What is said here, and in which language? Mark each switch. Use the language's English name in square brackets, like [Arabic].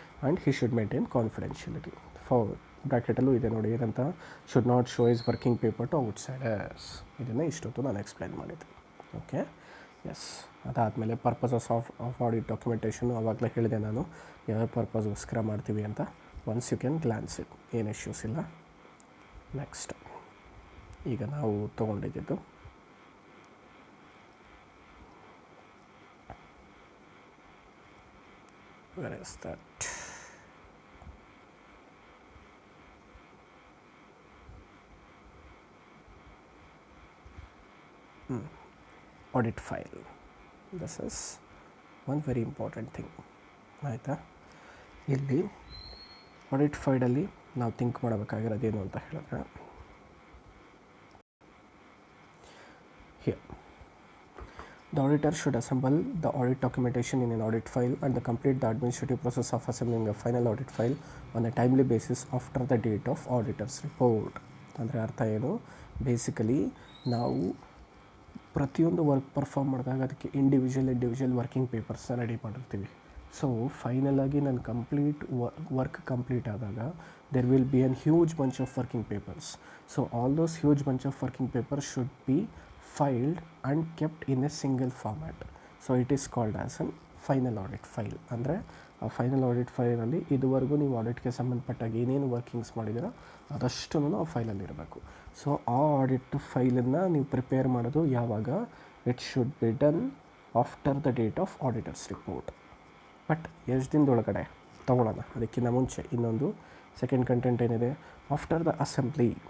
[English] And he should maintain confidentiality. For [Kannada] ಬ್ರ್ಯಾಕೆಟಲ್ಲೂ ಇದೆ ನೋಡಿ, ಏನಂತ, [English] Should not show his working paper to outsiders. [Kannada] ಇದನ್ನು ಇಷ್ಟೊತ್ತು ನಾನು ಎಕ್ಸ್ಪ್ಲೈನ್ ಮಾಡಿದ್ದೆ. Okay, S. ಅದಾದಮೇಲೆ ಪರ್ಪಸಸ್ ಆಫ್ ಆಡಿಟ್ ಡಾಕ್ಯುಮೆಂಟೇಷನ್ ಆವಾಗಲೇ ಹೇಳಿದೆ ನಾನು, ಯಾವ ಪರ್ಪಸ್ಗೋಸ್ಕರ ಮಾಡ್ತೀವಿ ಅಂತ. [English] once you can glance it, [Kannada] ಏನು ಇಶ್ಯೂಸ್ ಇಲ್ಲ. ನೆಕ್ಸ್ಟ್ ಈಗ ನಾವು ತೊಗೊಂಡಿದ್ದು [English] where is that, audit file. This is one very important thing. [Kannada] ಆಯಿತಾ, ಇಲ್ಲಿ ಆಡಿಟ್ ಫೈಲಲ್ಲಿ ನಾವು ಥಿಂಕ್ ಮಾಡಬೇಕಾಗಿರೋದೇನು ಅಂತ ಹೇಳಿದ್ರೆ, [English] here the auditor should assemble the audit documentation in an audit file and complete the administrative process of assembling a final audit file on a timely basis after the date of auditor's report. [Kannada] ಅಂದರೆ ಅರ್ಥ ಏನು, basically ನಾವು ಪ್ರತಿಯೊಂದು work perform ಮಾಡಿದಾಗ ಅದಕ್ಕೆ individual working ಪೇಪರ್ಸ್ನ ready ಮಾಡಿರ್ತೀವಿ. So final ಆಗಿ ನಾನು ವರ್ಕ್ ಕಂಪ್ಲೀಟ್ ಆದಾಗ [English] there will be a huge bunch of working papers. So all those huge bunch of working papers should be filed and kept in a single format. So it is called as a final audit file. [Kannada] ಅಂದರೆ ಆ final audit ಫೈಲಲ್ಲಿ ಇದುವರೆಗೂ ನೀವು ಆಡಿಟ್ಗೆ ಸಂಬಂಧಪಟ್ಟಾಗ ಏನೇನು workings ಮಾಡಿದ್ದೀರೋ ಅದಷ್ಟು ಆ ಫೈಲಲ್ಲಿ ಇರಬೇಕು. So ಆ audit ಫೈಲನ್ನು ನೀವು ಪ್ರಿಪೇರ್ ಮಾಡೋದು ಯಾವಾಗ? [English] It should be done after the date of auditors report. [Kannada] But ಎಷ್ಟು ದಿನದೊಳಗಡೆ ತೊಗೊಳ್ಳೋಣ, ಅದಕ್ಕಿಂತ ಮುಂಚೆ ಇನ್ನೊಂದು ಸೆಕೆಂಡ್ ಕಂಟೆಂಟ್ ಏನಿದೆ, [English] After the assembly.